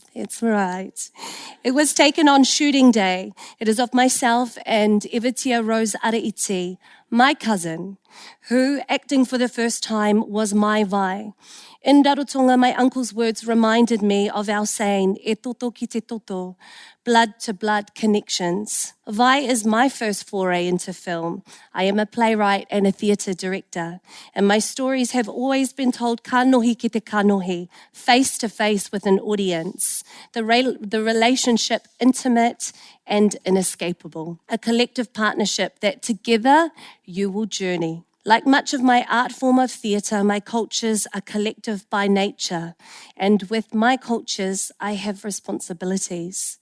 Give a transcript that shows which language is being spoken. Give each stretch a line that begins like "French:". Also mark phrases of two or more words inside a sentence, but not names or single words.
English: That's right. It was taken on shooting day. It is of myself and Evitia Rose Araiti, my cousin, who, acting for the first time, was my vai. In Rarotonga, my uncle's words reminded me of our saying,
Māori: e toto ki te toto,
English: blood-to-blood connections. Vai is my first foray into film. I am a playwright and a theatre director, and my stories have always been told
Māori: kanohi ki te kanohi,
English: face-to-face with an audience. The relationship intimate and inescapable. A collective partnership that together you will journey. Like much of my art form of theatre, my cultures are collective by nature, and with my cultures, I have responsibilities.